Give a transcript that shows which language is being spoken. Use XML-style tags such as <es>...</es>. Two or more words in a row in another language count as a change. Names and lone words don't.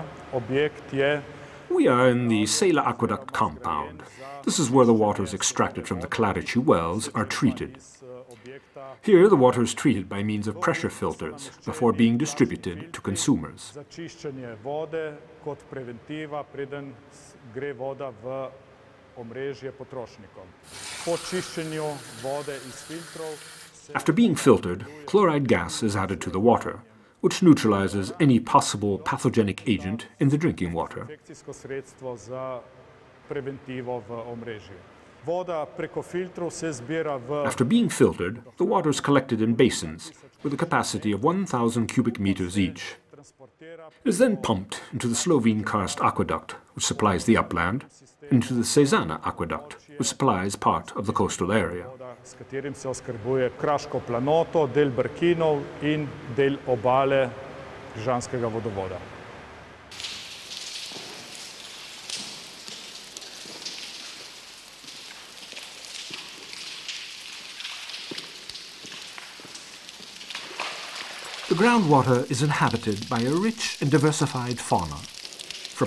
<sl>Objekt je...</sl> <en>We are in the Sela Aqueduct compound. This is where the waters extracted from the Klarici wells are treated. Here the water is treated by means of pressure filters before being distributed to consumers.</en> <sl>Za čiščenje vode kot preventiva, preden gre voda v omrežje potrošnikom. Po čiščenju vode iz filtrov...</sl> <en>After being filtered, chloride gas is added to the water, which neutralizes any possible pathogenic agent in the drinking water.</en> <sl>Infekcijsko sredstvo za preventivo v omrežju. Voda preko filtrov se zbira v...</sl> <en>After being filtered, the water is collected in basins with a capacity of 1,000 cubic meters each. It is then pumped into the Slovene Karst aqueduct, which supplies the upland, and into the Cezana aqueduct, which supplies part of the coastal area.</en> <sl>S katerim se oskrbuje kraško planoto, del Brkinov in del obale Križanskega vodovoda.</sl> <en>The groundwater is inhabited by a rich and diversified fauna, from</en>